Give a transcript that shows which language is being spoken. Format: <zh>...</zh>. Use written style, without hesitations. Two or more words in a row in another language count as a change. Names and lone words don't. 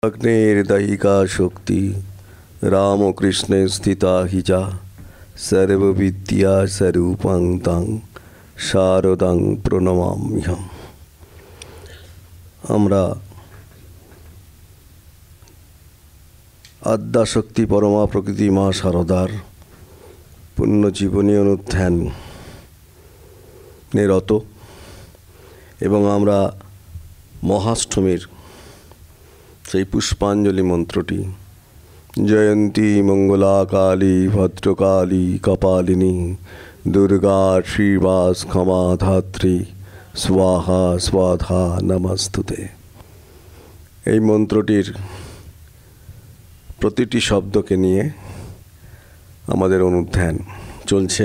<sa>अग्नेर दैहिका शक्ति रामकृष्णे स्थिता हि चा सर्वविद्या स्वरूपं तं शारदां प्रणमाम्यहम्।</sa> <bn>আমরা আদ্যাশক্তি পরমা প্রকৃতি মা শারদার পুণ্যজীবনী অনুধ্যানে রত এবং আমরা মহাষ্টমীর সেই পুষ্পাঞ্জলি মন্ত্রটি</bn> <sa>জয়ন্তী মঙ্গলা কালী ভদ্রকালী কপালিনী দুর্গা শ্রীবাস ক্ষমা ধাত্রী স্বাহা স্বাধা নমস্তুতে,</sa> <bn>এই মন্ত্রটির প্রতিটি শব্দকে নিয়ে আমাদের অনুধ্যান চলছে।</bn>